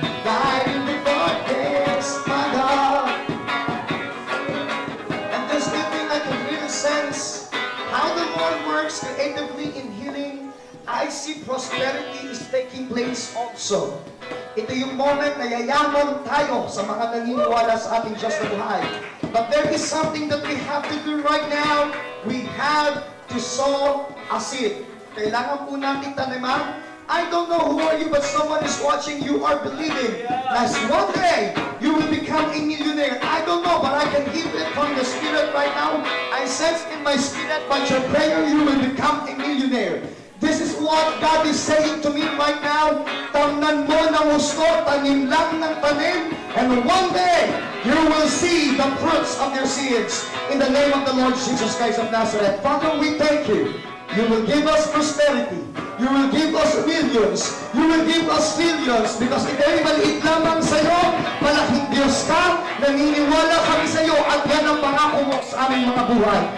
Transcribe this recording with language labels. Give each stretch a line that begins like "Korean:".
English: Light in the darkness, my God. And this evening I can really sense how the Lord works creatively in healing. I see prosperity is taking place also.
Filipino: Ito yung moment na yayaman tayo sa mga naniniwala sa ating Diyos na buhay.
English: But there is something that we have to do right now. We have to sow a seed.
Filipino: Kailangan po natin taniman.
English: I don't know who are you, but someone is watching. You are believing that one day you will become a millionaire. I don't know, but I can give it from the Spirit right now. I sense in my spirit, by your prayer, you will become a millionaire. This is what God is saying to me right now.
Filipino: Tamnan mo ng gusto, tanim lang ng tanim,
English: and one day, you will see the fruits of your seeds. In the name of the Lord Jesus Christ of Nazareth. Father, we thank you. You will give us prosperity. You will give us millions. You will give us billions.
Filipino: Because ika'y maliit lamang sa iyo, malaking Diyos ka, naniniwala kami sa iyo, at yan ang pangako mo sa aming mga buhay.